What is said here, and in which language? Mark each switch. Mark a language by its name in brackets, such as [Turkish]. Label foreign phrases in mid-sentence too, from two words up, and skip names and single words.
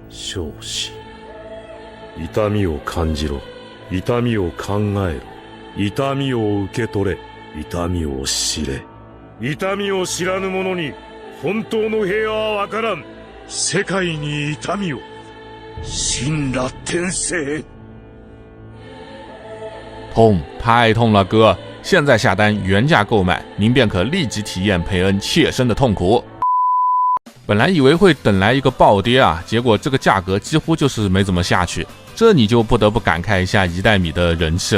[Japanese] 生死。痛みを感じろ。痛みを考えろ。痛みを受け取れ。痛みを知れ。痛みを知らぬ者に本当の平和はわからん。世界に痛みを。神羅天聖。 [Chinese] 痛，太痛了，哥！现在下单原价购买，您便可立即体验佩恩切身的痛苦。本来以为会等来一个暴跌啊，结果这个价格几乎就是没怎么下去，这你就不得不感慨一下一代米的人气了。